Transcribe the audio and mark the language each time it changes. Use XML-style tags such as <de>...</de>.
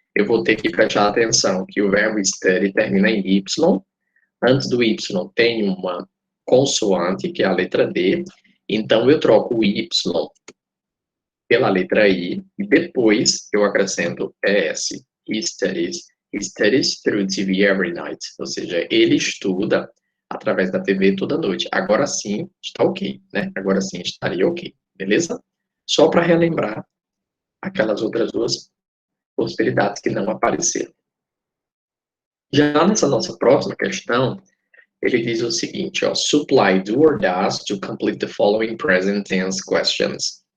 <pt>Eu vou ter que prestar atenção que o verbo study termina em Y. Antes do Y tem uma consoante, que é a letra D. Então, eu troco o Y pela letra I, e depois eu acrescento ES.</pt> <en>He studies through TV every night.</en> <pt>Ou seja, ele estuda através da TV toda noite. Agora sim, está ok, né? Agora sim, estaria ok, beleza? Só para relembrar aquelas outras duas possibilidades que não apareceram. Já nessa nossa próxima questão, ele diz o seguinte, ó,</pt> <en>supply do or does to complete the following present tense questions.</en>